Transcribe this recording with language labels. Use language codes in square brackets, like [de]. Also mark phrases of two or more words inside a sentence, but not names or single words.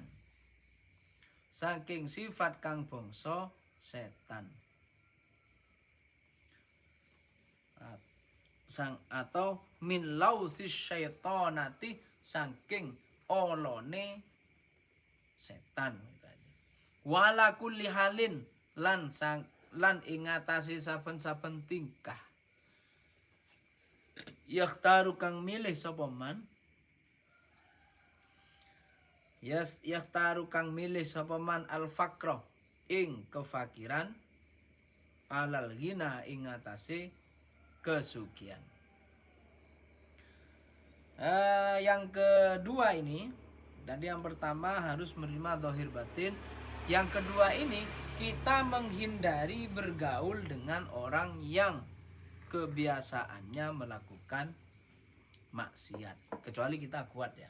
[jv] Saking sifat kang bangsa setan. Atau [ar] min lauthis syaitonati [jv] saking olone setan. [ar] Wala kulli halin [jv] lan ing ngatasi saben-saben tingkah yakhtaru kang milih sapa man yakhtaru kang milih sapa man [ar] al faqra [jv] ing kefakiran [ar] alal ghina [jv] ing ngatasi kesugihan. [id] Yang kedua ini, tadi yang pertama harus menerima zahir batin. Yang kedua ini kita menghindari bergaul dengan orang yang kebiasaannya melakukan maksiat, kecuali kita kuat ya.